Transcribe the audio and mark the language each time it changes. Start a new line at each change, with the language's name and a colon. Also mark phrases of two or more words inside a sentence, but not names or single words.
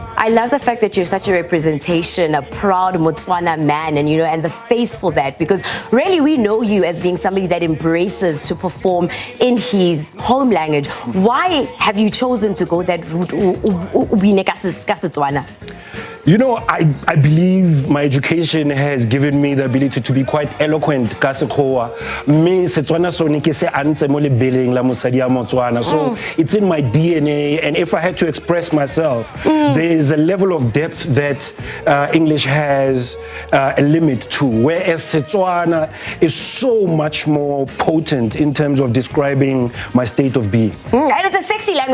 English: I love the fact that you're such a representation, a proud Motswana man, and the face for that, because really we know you as being somebody that embraces to perform in his home language. Why have you chosen to go that route? I believe my education has given me the ability to be quite eloquent
Tswana: ka Sekgowa. Me Setswana sone ke se antse mo lebeleng la mosadi ya Motswana.
English: So it's in my DNA, and if I had to express myself, there is a level of depth that English has a limit to, whereas Setswana is so much more potent in terms of describing my state of being. And it's a sexy language.